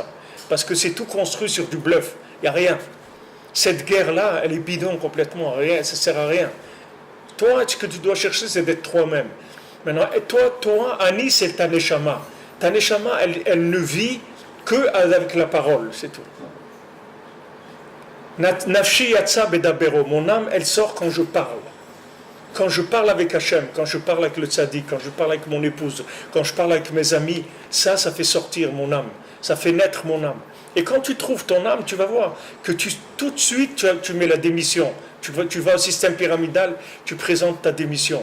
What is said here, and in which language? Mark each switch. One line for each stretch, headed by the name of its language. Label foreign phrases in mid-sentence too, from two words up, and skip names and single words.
French: Parce que c'est tout construit sur du bluff. Il n'y a rien. Cette guerre-là, elle est bidon complètement. Rien, ça ne sert à rien. Toi, ce que tu dois chercher, c'est d'être toi-même. Maintenant, toi, Annie, c'est ta neshama. Ta neshama, elle ne vit que avec la parole, c'est tout.
Hebrew: נפשי יצאה בדברו.
French: Mon âme, elle sort quand je parle. Quand je parle avec Hachem, quand je parle avec le tzaddik, quand je parle avec mon épouse, quand je parle avec mes amis, ça fait sortir mon âme. Ça fait naître mon âme. Et quand tu trouves ton âme, tu vas voir que tout de suite, tu mets la démission. Tu vas au système pyramidal, tu présentes ta démission.